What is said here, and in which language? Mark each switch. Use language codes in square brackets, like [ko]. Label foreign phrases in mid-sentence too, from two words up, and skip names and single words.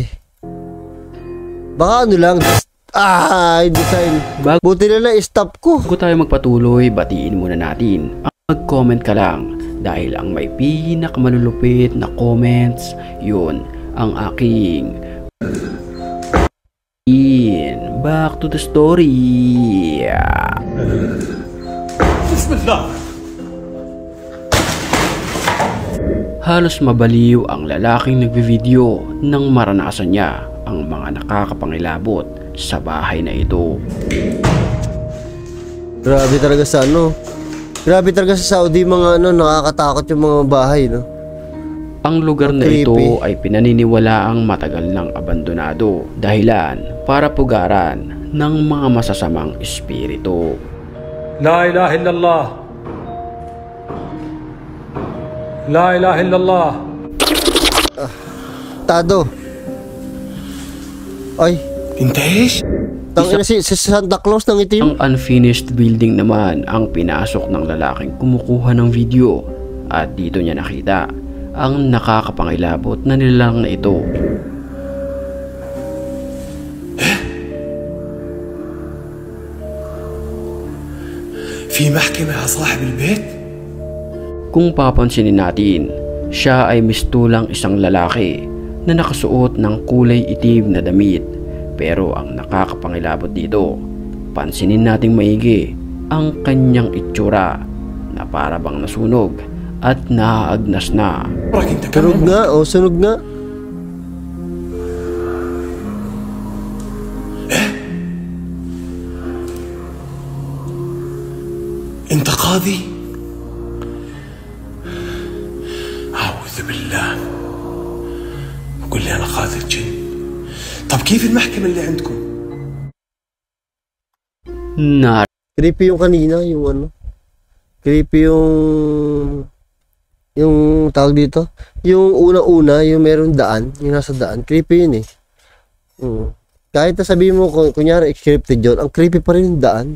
[tl] Baka ano lang, design. Buti na lang, stop ko. Bago tayo magpatuloy, batiin muna natin. Mag-comment ka lang dahil ang may pinakamalulupit na comments, yun ang aking [en] back to the story. [tl] Halos mabaliw ang lalaking nagbivideo nang maranasan niya ang mga nakakapangilabot sa bahay na ito. Grabe talaga sa ano. Grabe talaga sa Saudi mga ano, nakakatakot yung mga bahay, no? Ang lugar na Creepy. ito ay pinaniniwalaang matagal ng abandonado, dahilan para pugaran ng mga masasamang espiritu. [ar] لا إله إلا الله لا إله إلا الله. [tl] Tado. Ay, [ar] أنت إيش؟ [tl] tangina si Santa Claus ng itim. Ang unfinished building naman ang pinasok ng lalaking kumukuha ng video at dito niya nakita ang nakakapangilabot na nilalang na ito. [ar] في محكمة يا صاحب البيت؟ [tl] Kung papansinin natin, siya ay mistulang isang lalaki na nakasuot ng kulay itim na damit. Pero ang nakakapangilabot dito, pansinin nating maigi ang kanyang itsura na para bang nasunog at naaagnas na. [ar] راك أنت [tl] Sunog [ar] كمان [tl] nga, oh, sunog nga. [ar] أنت قاضي؟ أعوذ بالله قل لي أنا قاضي الجن. طب كيف المحكمة اللي عندكم؟ [tl] Creepy yung kanina, yung ano. Creepy yung tawag dito. Yung una-una, yung meron daan, yung nasa daan. Creepy yun eh. Kahit na sabihin mo, kunyari scripted yun, ang creepy pa rin yung daan.